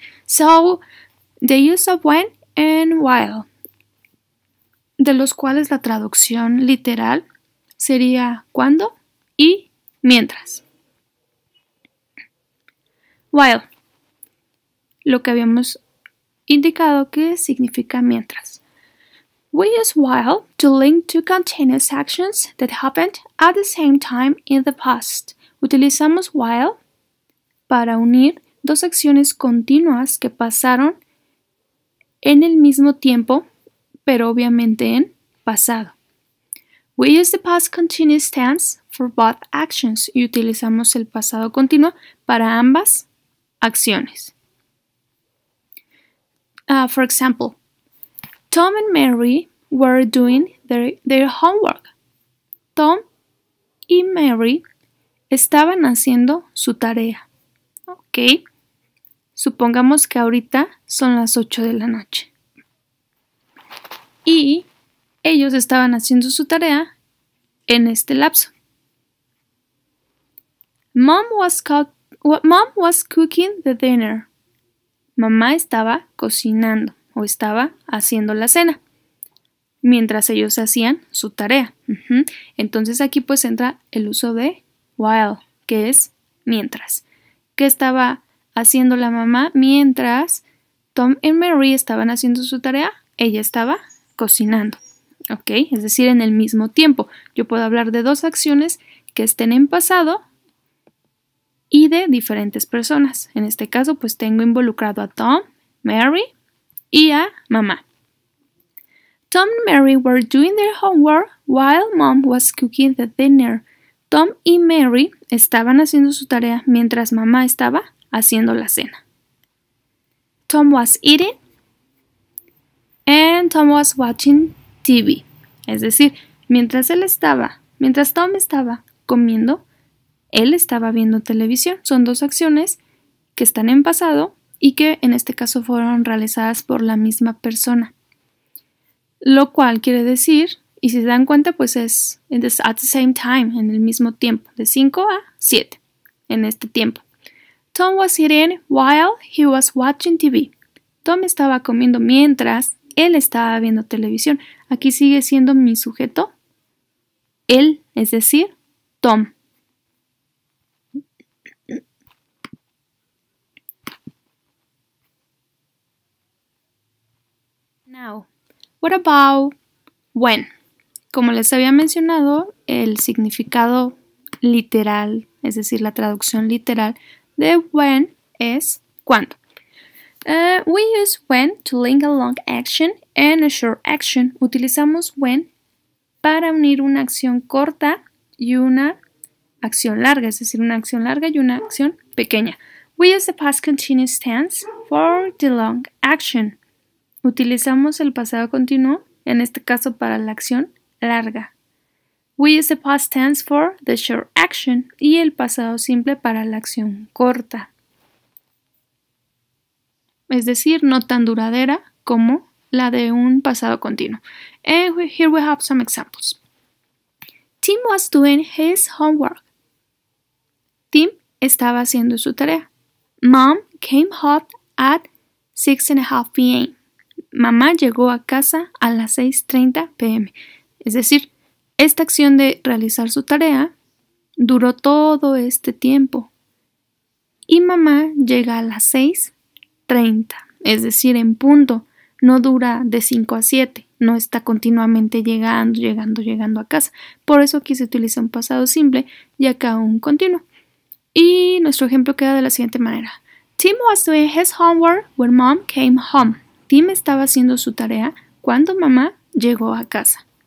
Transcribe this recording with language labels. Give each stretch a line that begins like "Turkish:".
English: So, the use of when and while,
Spanish: de los cuales la traducción literal sería cuando y mientras. While, lo que habíamos indicado que significa mientras.
English: We use while to link two continuous actions that happened at the same time in the past.
Spanish: Utilizamos while para unir dos acciones continuas que pasaron en el mismo tiempo, pero obviamente en pasado.
English: We use the past continuous tense for both actions
Spanish: y utilizamos el pasado continuo para ambas acciones.
English: For example, Tom and Mary were doing their homework.
Spanish: Tom y Mary estaban haciendo su tarea. Ok. Supongamos que ahorita son las 8 de la noche. Y ellos estaban haciendo su tarea en este lapso.
English: Mom was cooking the dinner.
Spanish: Mamá estaba cocinando o estaba haciendo la cena mientras ellos hacían su tarea. Entonces aquí pues entra el uso de while, que es mientras. ¿Qué estaba haciendo la mamá mientras Tom y Mary estaban haciendo su tarea? Ella estaba cocinando, ¿ok? Es decir, en el mismo tiempo. Yo puedo hablar de dos acciones que estén en pasado y de diferentes personas. En este caso, pues tengo involucrado a Tom, Mary y a mamá.
English: Tom and Mary were doing their homework while Mom was cooking the dinner.
Spanish: Tom y Mary estaban haciendo su tarea mientras mamá estaba haciendo la cena.
English: Tom was eating and Tom was watching TV.
Spanish: Es decir, mientras Tom estaba comiendo, él estaba viendo televisión. Son dos acciones que están en pasado y que en este caso fueron realizadas por la misma persona. Lo cual quiere decir, y si se dan cuenta, pues es
English: at the same time,
Spanish: en el mismo tiempo, de 5 a 7, en este tiempo.
English: Tom was eating while he was watching TV.
Spanish: Tom estaba comiendo mientras él estaba viendo televisión. Aquí sigue siendo mi sujeto, él, es decir, Tom.
English: Now, what about when?
Spanish: Como les había mencionado, el significado literal, es decir, la traducción literal de when es cuando.
English: We use when to link a long action and a short action.
Spanish: Utilizamos when para unir una acción corta y una acción larga, es decir, una acción larga y una acción pequeña.
English: We use the past continuous tense for the long action.
Spanish: Utilizamos el pasado continuo, en este caso para la acción larga.
English: We use the past tense for the short action
Spanish: y el pasado simple para la acción corta. Es decir, no tan duradera como la de un pasado continuo.
English: And here we have some examples. Tim was doing his homework.
Spanish: Tim estaba haciendo su tarea.
English: Mom came home at 6:30 p.m.
Spanish: Mamá llegó a casa a las 6:30 p.m. Es decir, esta acción de realizar su tarea duró todo este tiempo. y mamá llega a las 6:30, es decir, en punto. No dura de 5 a 7, no está continuamente llegando a casa. Por eso aquí se utiliza un pasado simple y acá un continuo. Y nuestro ejemplo queda de la siguiente manera.
English: Tim was doing his homework when mom came home.
Spanish: Tim estaba haciendo su tarea cuando mamá llegó a casa.